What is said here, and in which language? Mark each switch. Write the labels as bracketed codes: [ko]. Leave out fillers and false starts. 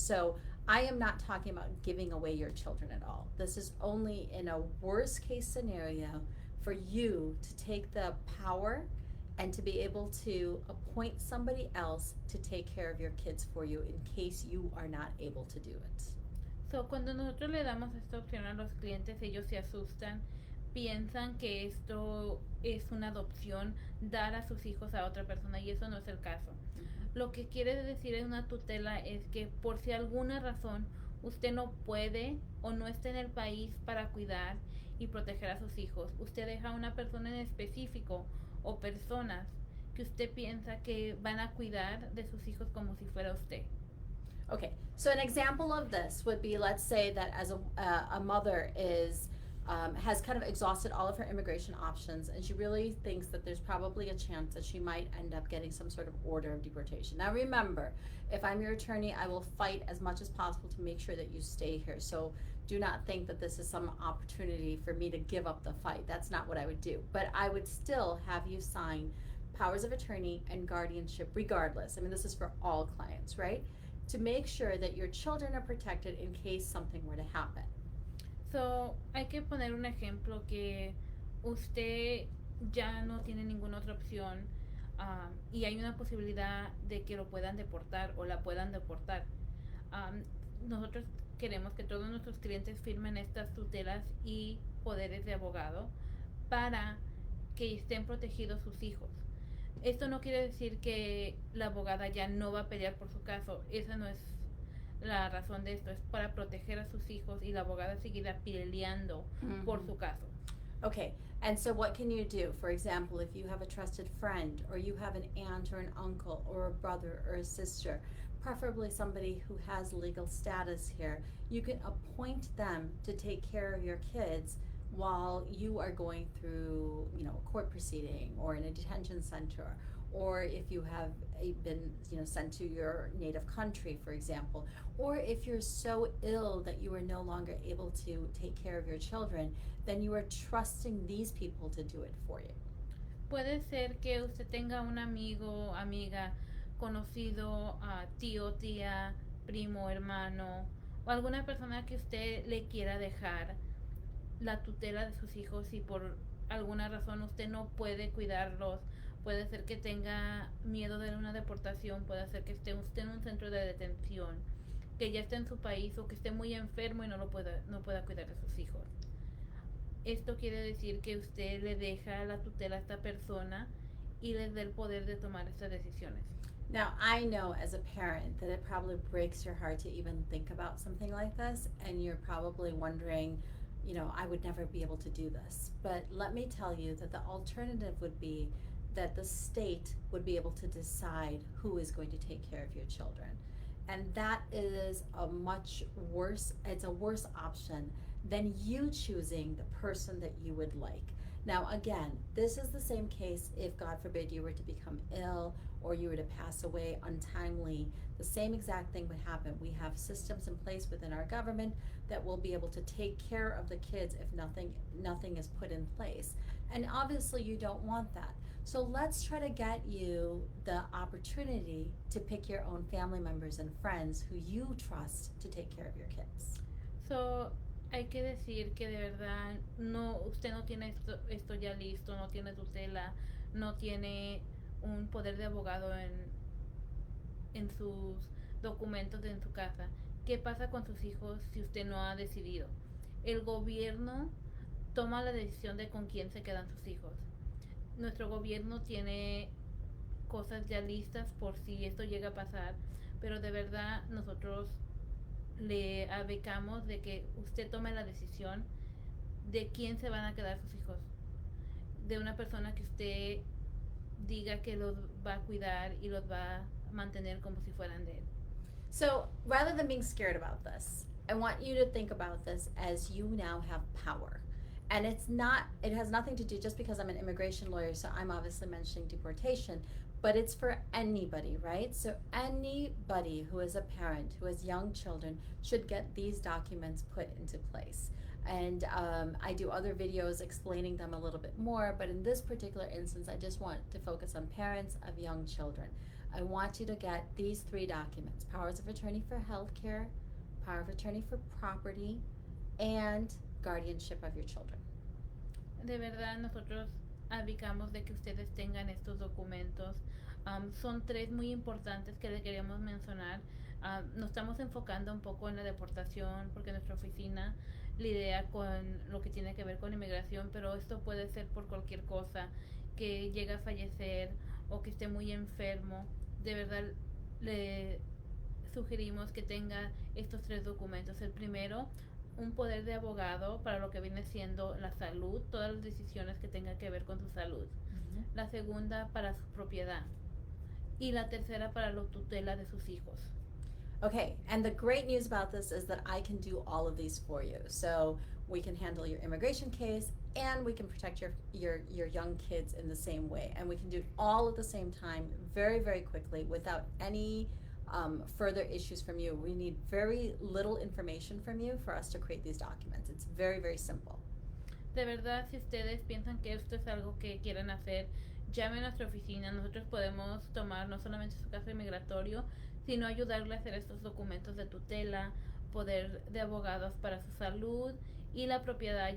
[en] So I am not talking about giving away your children at all. This is only in a worst case scenario for you to take the power and to be able to appoint somebody else to take care of your kids for you in case you are not able to do it. [es] So, cuando nosotros le damos esta opción a los clientes, ellos se asustan, piensan que esto es una adopción, dar a sus hijos a otra persona, y eso no es el caso. Lo que quiere decir es una tutela es que por si alguna razón usted no puede o no está en el país para cuidar y proteger a sus hijos, usted deja a una persona en específico o personas que usted piensa que van a cuidar de sus hijos como si fuera usted. [en] Okay, so an example of this would be, let's say that as a mother is has kind of exhausted all of her immigration options and she really thinks that there's probably a chance that she might end up getting some sort of order of deportation. Now remember, if I'm your attorney, I will fight as much as possible to make sure that you stay here. So do not think that this is some opportunity for me to give up the fight. That's not what I would do. But I would still have you sign powers of attorney and guardianship regardless. I mean, this is for all clients, right? To make sure that your children are protected in case something were to happen. [es] So, hay que poner un ejemplo que usted ya no tiene ninguna otra opción y hay una posibilidad de que lo puedan deportar o la puedan deportar. Nosotros queremos que todos nuestros clientes firmen estas tutelas y poderes de abogado para que estén protegidos sus hijos. Esto no quiere decir que la abogada ya no va a pelear por su caso. Esa no es la razón de esto. Es para proteger a sus hijos y la abogada seguirá peleando por su caso. [en] Okay, and so what can you do? For example, if you have a trusted friend or you have an aunt or an uncle or a brother or a sister, preferably somebody who has legal status here, you can appoint them to take care of your kids while you are going through, you know, a court proceeding or in a detention center, or if you have been, you know, sent to your native country, for example, or if you're so ill that you are no longer able to take care of your children, then you are trusting these people to do it for you. [es] Puede ser que usted tenga un amigo, amiga, conocido, tío, tía, primo, hermano, o alguna persona que usted le quiera dejar la tutela de sus hijos y por alguna razón usted no puede cuidarlos. Puede ser que tenga miedo de una deportación, puede ser que esté usted en un centro de detención, que ya esté en su país o que esté muy enfermo y no pueda cuidar de sus hijos. Esto quiere decir que usted le deja la tutela a esta persona y les da el poder de tomar estas decisiones. [en] Now, I know as a parent that it probably breaks your heart to even think about something like this, and you're probably wondering, you know, I would never be able to do this. But let me tell you that the alternative would be that the state would be able to decide who is going to take care of your children. And that is a much worse, it's a worse option than you choosing the person that you would like. Now, again, this is the same case if, God forbid, you were to become ill or you were to pass away untimely. The same exact thing would happen. We have systems in place within our government that will be able to take care of the kids if nothing is put in place. And obviously you don't want that. So let's try to get you the opportunity to pick your own family members and friends who you trust to take care of your kids. [es] So, hay que decir que de verdad usted no tiene esto ya listo, no tiene tutela, no tiene un poder de abogado en sus documentos en su casa. ¿Qué pasa con sus hijos si usted no ha decidido? El gobierno toma la decisión de con quién se quedan sus hijos. Nuestro gobierno tiene cosas ya listas por si esto llega a pasar, pero de verdad nosotros le abecamos de que usted tome la decisión de quién se van a quedar sus hijos, de una persona que usted diga que los va a cuidar y los va a mantener como si fueran de él. [en] So rather than being scared about this, I want you to think about this as you now have power. And it has nothing to do just because I'm an immigration lawyer, so I'm obviously mentioning deportation, but it's for anybody, right? So anybody who is a parent, who has young children, should get these documents put into place. And I do other videos explaining them a little bit more, but in this particular instance, I just want to focus on parents of young children. I want you to get these 3 documents: powers of attorney for healthcare, power of attorney for property, and guardianship of your children. [es] De verdad nosotros abicamos de que ustedes tengan estos documentos. Son 3 muy importantes que le queremos mencionar. Nos estamos enfocando un poco en la deportación porque nuestra oficina lidia con lo que tiene que ver con inmigración, pero esto puede ser por cualquier cosa, que llegue a fallecer o que esté muy enfermo. De verdad le sugerimos que tenga estos 3 documentos. El primero, un poder de abogado para lo que viene siendo la salud, todas las decisiones que tengan que ver con su salud. Mm-hmm. La segunda, para su propiedad. Y la tercera, para la tutela de sus hijos. [en] Okay, and the great news about this is that I can do all of these for you. So we can handle your immigration case, and we can protect your young kids in the same way. And we can do it all at the same time, very, very quickly, without any further issues from you. We need very little information from you for us to create these documents. It's very, very simple. [es] De verdad, si ustedes piensan que esto es algo que quieren hacer, llame a nuestra oficina. Nosotros podemos tomar no solamente su caso migratorio, sino ayudarle a hacer estos documentos de tutela, poder de abogados para su salud y la propiedad.